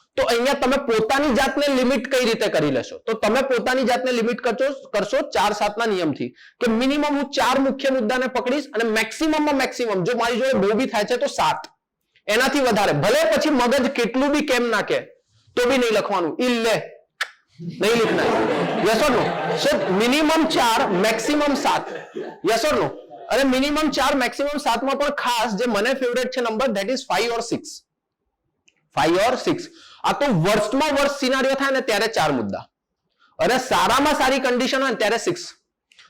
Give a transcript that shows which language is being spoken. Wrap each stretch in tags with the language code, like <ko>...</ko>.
<gu>તો અહીંયા તમે પોતાની જાતને લિમિટ કઈ રીતે કરી લેશો? તો તમે પોતાની જાતને લિમિટ કરશો 4-7 ના નિયમથી, કે મિનિમમ હું 4 મુખ્ય મુદ્દાને પકડીશ, અને મેક્સિમમમાં મેક્સિમમ જો મારી જોડે બહુ બી થાય છે તો 7, એનાથી વધારે ભલે પછી મગજ કેટલું બી કેમ નાખે તો બી નહીં લખવાનું.</gu> <hi>ઇલ્લે नहीं लिखना है. यस और no? So minimum 4 maximum 7. Yes और नो?</hi> <gu>અને મિનિમમ 4 મેક્સિમમ 7 માં પણ ખાસ જે મને ફેવરેટ છે number, that is 5 or 6. 5 or 6. આ તો વર્સ્ટમાં વર્સ્ટ સિનારિયો થાય ને ત્યારે 4 મુદ્દા, અને સારામાં સારી કન્ડિશન હોય ને ત્યારે 6.</gu>